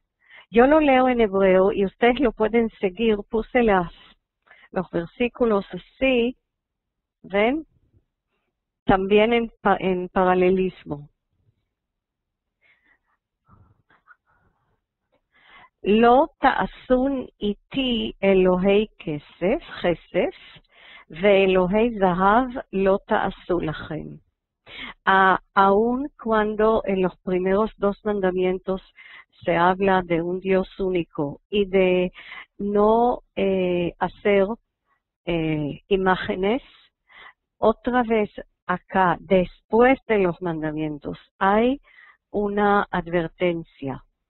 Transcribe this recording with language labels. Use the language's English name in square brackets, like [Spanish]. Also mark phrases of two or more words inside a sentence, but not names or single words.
[Spanish] Yo lo leo en hebreo y ustedes lo pueden seguir. Puse los versículos así, ¿ven? También en paralelismo. [Hebrew] לא תעשון אתי אלהי כסף, כסף, ואלהי זהב לא תעשו לכם. [Spanish] Aun cuando en los primeros 2 mandamientos se habla de un Dios único y de no hacer imágenes, otra vez acá, después de los mandamientos, hay una advertencia.